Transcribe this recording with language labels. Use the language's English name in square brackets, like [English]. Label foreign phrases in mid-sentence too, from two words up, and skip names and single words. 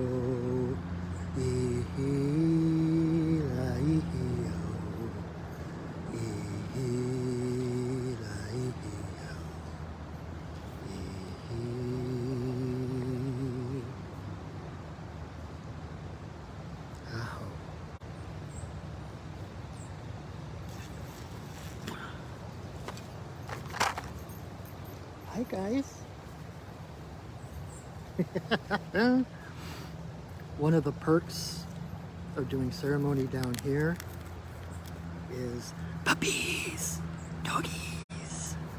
[English] Ihi la ihi o. Ihi la ihi o. Ihi. Aho. Hi guys. One of the perks of doing ceremony down here is puppies, doggies.